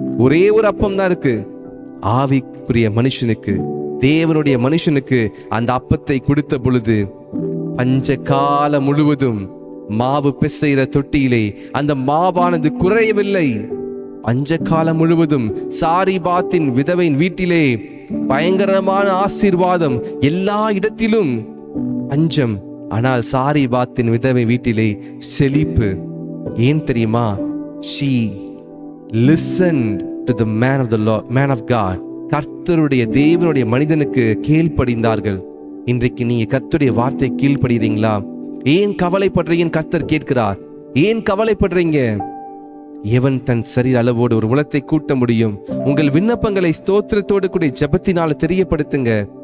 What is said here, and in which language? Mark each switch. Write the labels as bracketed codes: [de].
[ta] ஒரே ஒரு அப்பம் தான் இருக்கு. ஆவிக்குரிய மனுஷனுக்கு, தேவனுடைய மனுஷனுக்கு அந்த அப்பத்தை கொடுத்த பொழுது பஞ்ச காலம் முழுவதும் மாவு பிசைகிற தொட்டியிலே அந்த மாவானது குறையவில்லை. பஞ்ச காலம் முழுவதும் சாரிபாத்தின் விதவையின் வீட்டிலே பயங்கரமான ஆசீர்வாதம், எல்லா இடத்திலும் பஞ்சம். ஆனால் சாரிபாத்தின் விதவை வீட்டிலே செழிப்பு. ஏன் தெரியுமா? [en] she listened to the man of God. [ta] கர்த்தருடைய தேவனுடைய மனிதனுக்கு கீழ்ப்படிந்தார்கள். இன்றைக்கு நீங்க கர்த்தருடைய வார்த்தை கீழ்ப்படுகிறீங்களா? ஏன் கவலைப்படுறீங்கன்னு கர்த்தர் கேட்கிறார். ஏன் கவலைப்படுறீங்க? எவன் தன் சரீர அளவோடு ஒரு முளத்தை கூட்ட முடியும்? உங்கள் விண்ணப்பங்களை ஸ்தோத்திரத்தோடு கூட ஜெபத்தினால தெரியப்படுத்துங்க.